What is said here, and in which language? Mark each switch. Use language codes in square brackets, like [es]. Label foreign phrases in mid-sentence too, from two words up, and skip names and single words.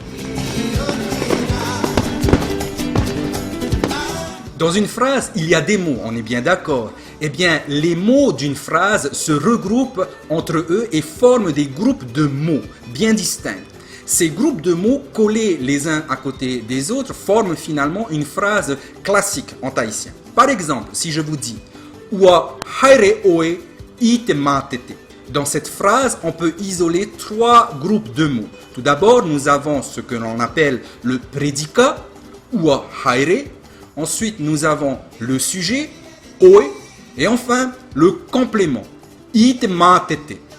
[fr] Dans une phrase, il y a des mots, on est bien d'accord. Eh bien, les mots d'une phrase se regroupent entre eux et forment des groupes de mots bien distincts. Ces groupes de mots collés les uns à côté des autres forment finalement une phrase classique en tahitien. Par exemple, si je vous dis « [ty] Ua haere oe I te matete ». [fr] Dans cette phrase, on peut isoler trois groupes de mots. Tout d'abord, nous avons ce que l'on appelle le prédicat « [ty] Ua haere ». [fr] Ensuite, nous avons le sujet, oe, et enfin, le complément, [ty] ite matete.